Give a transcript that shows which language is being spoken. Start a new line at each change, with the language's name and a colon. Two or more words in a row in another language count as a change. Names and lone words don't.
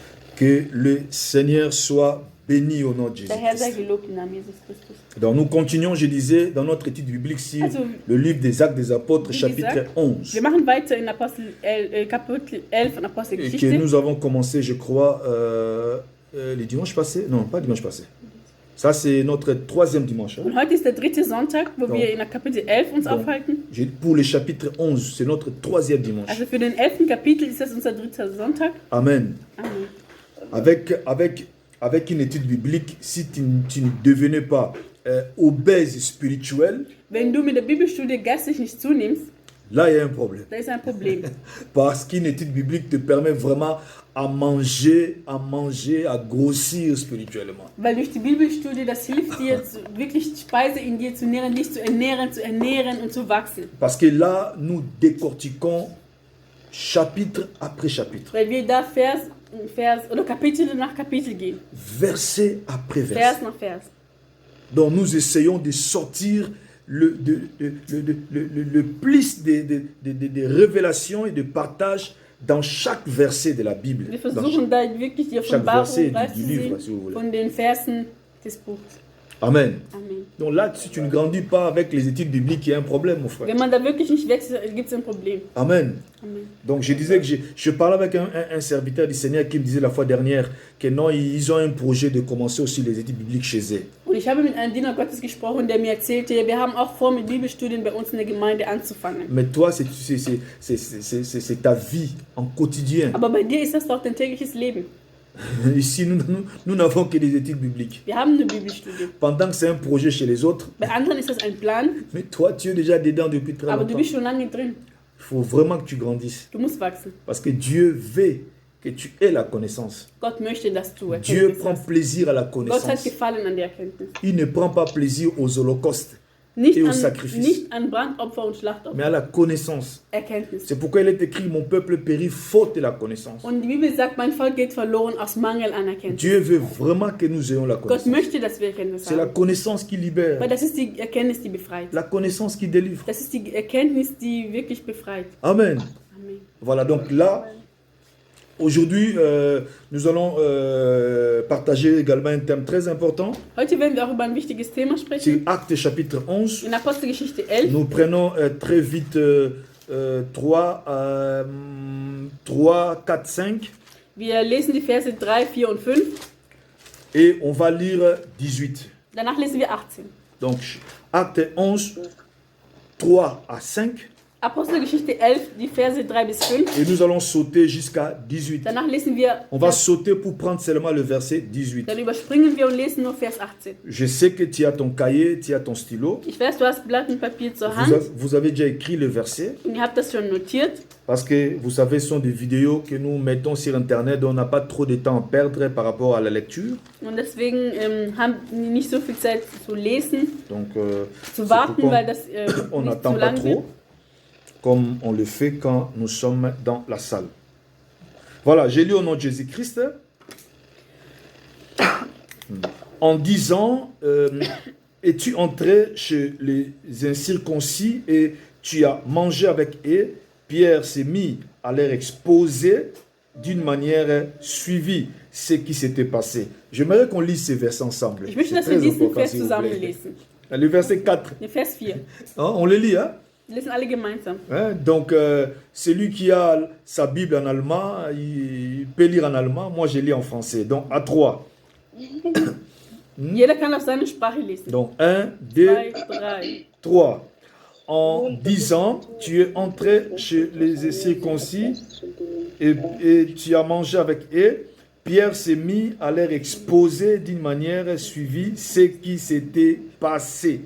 French: Que le Seigneur soit béni au nom de
German: Der Herr sei
French: Jésus-Christ.
German: gelobt im Namen Jesus Christus.
French: Donc nous continuons, je disais, dans notre étude biblique sur
German: Also,
French: le livre des Actes des Apôtres,
German: wie
French: chapitre
German: gesagt, 11. Wir machen weiter in Kapitel 11 von
French: Et que
German: Apostelgeschichte.
French: nous avons commencé, je crois, les dimanches passés. Non, pas dimanche passé. Ça, c'est notre troisième dimanche. Hein.
German: Und heute ist der dritte Sonntag, wo
French: Donc,
German: wir in der Kapitel 11 uns
French: donc,
German: aufhalten.
French: Pour le chapitre 11, c'est notre troisième dimanche.
German: Also für den 11. Kapitel ist das unser dritter Sonntag.
French: Amen.
German: Amen.
French: Avec une étude biblique, si tu ne devenais pas obèse spirituel,
German: Wenn du mit der Bibelstudie geistig nicht zunimmst,
French: là, il y a un problème.
German: da ist ein Problem.
French: Parce qu'une étude biblique te permet vraiment à manger, à grossir spirituellement.
German: Weil durch die Bibelstudie, das hilft dir, wirklich Speise in dir zu nähren, dich zu ernähren und zu wachsen.
French: Parce que là, nous décortiquons chapitre après chapitre.
German: Weil wir da Vers oder Kapitel nach Kapitel gehen.
French: Verset après verset.
German: Vers nach Vers.
French: Donc nous essayons de sortir le plus de révélations et de partage dans chaque verset de la Bible.
German: Wir
French: Dans
German: versuchen da wirklich die
French: chaque verset
German: Offenbarung
French: du livre, si
German: rauszusehen
French: vous voulez.
German: von den Versen des Buchs.
French: Amen.
German: Amen.
French: Donc là, si tu ne grandis pas avec les études bibliques, il y a un problème, mon frère.
German: Wenn man da wirklich nicht wächst, gibt es ein Problem.
French: Amen.
German: Amen.
French: Donc je disais que je parlais avec un serviteur du Seigneur qui me disait la fois dernière que non, ils ont un projet de commencer aussi les études bibliques chez eux.
German: Und ich habe mit einem Diener Gottes gesprochen, der mir erzählte, wir haben auch vor, mit Bibelstudien bei uns in der Gemeinde anzufangen.
French: Mais toi, c'est ta vie en quotidien.
German: Aber bei dir ist das doch dein tägliches Leben.
French: Ici, nous n'avons que des études bibliques.
German: Wir haben eine Bibelstudie.
French: Pendant que c'est un projet chez les autres,
German: Bei anderen ist das ein Plan,
French: mais toi, tu es déjà dedans depuis très
German: aber du
French: longtemps.
German: bist schon lange drin.
French: Il faut vraiment que tu grandisses.
German: Du musst wachsen.
French: Parce que Dieu veut que tu aies la connaissance.
German: Gott möchte, dass du
French: Dieu
German: Erkenntnis
French: prend
German: hast.
French: plaisir à la
German: Gott hat
French: connaissance.
German: Gefallen an der Erkenntnis.
French: Il ne prend pas plaisir aux holocaustes,
German: Nicht
French: Et au
German: an,
French: sacrifice.
German: nicht an Brandopfer und Schlachtopfer.
French: mais à la connaissance.
German: Erkenntnis.
French: C'est pourquoi il est écrit, mon peuple périt faute de la connaissance.
German: Und die Bibel sagt, mein Volk geht verloren aus Mangel an Erkenntnis.
French: Dieu veut vraiment que nous ayons la
German: Gott
French: connaissance.
German: möchte, dass wir Erkenntnis
French: C'est la
German: haben.
French: connaissance qui libère,
German: Weil das ist die Erkenntnis, die befreit.
French: la connaissance qui délivre.
German: Das ist die Erkenntnis, die wirklich befreit.
French: Amen.
German: Amen.
French: Voilà, donc là, aujourd'hui, nous allons partager également un thème très important.
German: Heute werden wir auch über ein wichtiges Thema
French: C'est
German: sprechen.
French: Actes chapitre 11.
German: In Apostelgeschichte 11.
French: Nous prenons très vite 3, 4, 5
German: Wir lesen die Verse 3, 4 und 5.
French: et on va lire 18.
German: Danach lesen wir 18.
French: Donc, Acte 11, 3 à 5
German: Apostelgeschichte 11, die Verse 3 bis 5.
French: et nous allons sauter jusqu'à 18.
German: Danach lesen wir,
French: On va sauter pour prendre seulement le verset 18.
German: dann überspringen wir und lesen nur Vers 18.
French: Je sais que tu as ton cahier, tu as ton stylo.
German: Ich weiß, du hast Blatt und Papier zur Hand
French: Vous avez déjà écrit le verset
German: und ihr habt das schon notiert.
French: parce que vous savez, ce sont des vidéos que nous mettons sur Internet, donc on n'a pas trop de temps à perdre par rapport à la lecture.
German: Und deswegen haben die nicht so viel Zeit zu lesen,
French: Donc,
German: zu
French: c'est
German: warten,
French: pourquoi
German: weil das
French: on
German: nicht
French: n'attend
German: zu
French: pas
German: lang wird.
French: trop, comme on le fait quand nous sommes dans la salle. Voilà, j'ai lu au nom de Jésus-Christ. En disant, es-tu entré chez les incirconcis et tu as mangé avec eux? Pierre s'est mis à leur exposer d'une manière suivie ce qui s'était passé. J'aimerais qu'on lise ces versets ensemble.
German: Ich möchte,
French: C'est
German: dass wir
French: très
German: diesen
French: important,
German: Vers
French: s'il vous
German: zusammen
French: plaît.
German: lesen.
French: Le verset 4,
German: Den Vers 4.
French: hein, on le lit, hein?
German: Wir lesen alle gemeinsam.
French: Hein, donc, celui qui a sa Bible en allemand, il peut lire en allemand. Moi, je lis en français. Donc, à 3.
German: Jeder kann auf seine Sprache lesen.
French: Donc, 1, 2, 2, 3. 3. En disant, tu es entré chez les circoncis et tu as mangé avec eux. Pierre s'est mis à leur exposer d'une manière suivie ce qui s'était passé.